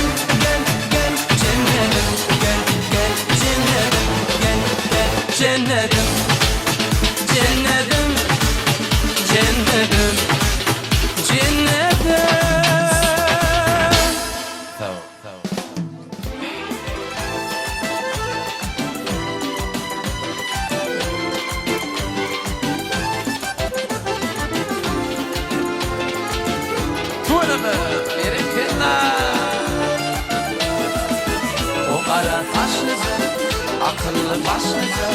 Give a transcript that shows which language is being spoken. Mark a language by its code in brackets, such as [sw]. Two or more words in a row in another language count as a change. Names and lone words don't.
[tr] Gel, gel cennetim. Gel, gel cennetim. Gel, gel cennetim. Cennetim, cennetim, cennetim. Tamam, tamam. Tuğlama, benim o kara taşlıca, akıllı başlıca.